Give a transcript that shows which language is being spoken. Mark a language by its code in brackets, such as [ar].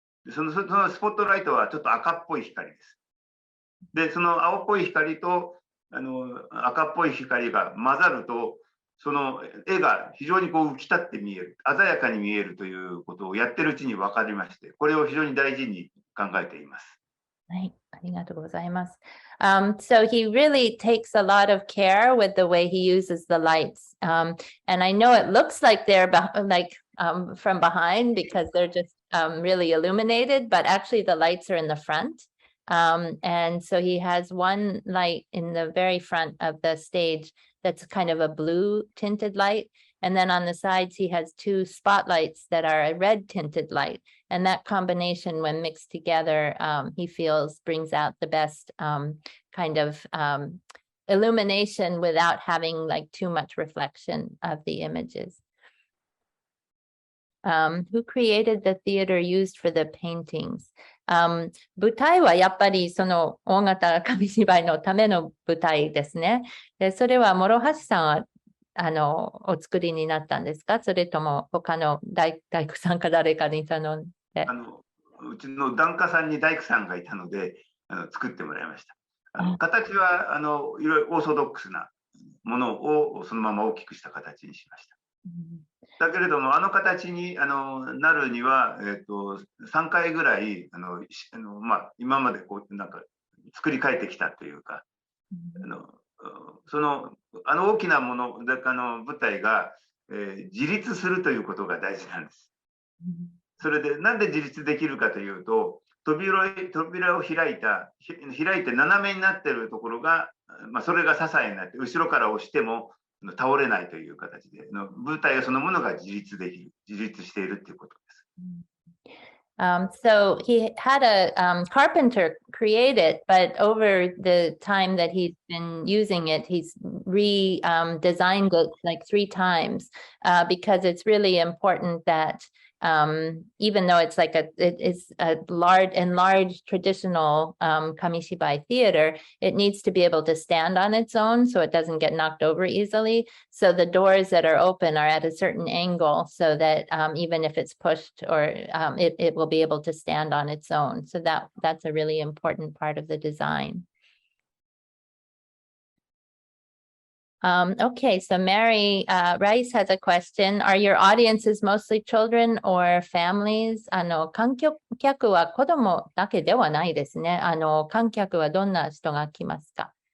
[ja] でそのスポットライトはちょっと赤っぽい光です。で、その青っぽい光と赤っぽい光が混ざると、その絵が非常に浮き立って見える、鮮やかに見えるということをやってるうちに分かりまして、これを非常に大事に考えています。はい、ありがとうございます。 [en] So he really takes a lot of care with the way he uses the lights. And I know it looks like they're from behind because they're just really illuminated, but actually the lights are in the front. And so he has one light in the very front of the stage that's kind of a blue tinted light. And then on the sides, he has two spotlights that are a red tinted light. And that combination, when mixed together, he feels brings out the best kind of illumination without having like too much reflection of the images. Who created the theater used for the paintings? [ja] 舞台はやっぱりその大型紙芝居のための舞台ですね。で、それは諸橋さんはお作りになったんですか？それとも他の大工さんか誰かに頼んで。うちの檀家さんに大工さんがいたので作ってもらいました。形はいろいろオーソドックスなものをそのまま大きくした形にしました。だけれども形になるには、3回ぐらい今までこうなんか作り変えてきたというか、その大きなもの舞台が、自立するということが大事なんです。それでなんで自立できるかというと、扉を開いて斜めになっているところが、それが支えになって後ろから押しても倒れないという形で舞台そのものが自立しているということです。 [en] So he had a carpenter create it, but over the time that he's been using it, he's redesigned it like 3 times because it's really important that even though it's like it is a enlarged traditional Kamishibai theater, it needs to be able to stand on its own so it doesn't get knocked over easily. So the doors that are open are at a certain angle so that even if it's pushed or it will be able to stand on its own. So that's a really important part of the design. Okay, so Mary Rice has a question. Are your audiences mostly children or families? [ja] 観客は子供だけではないですね。観客はどんな人が来ますか？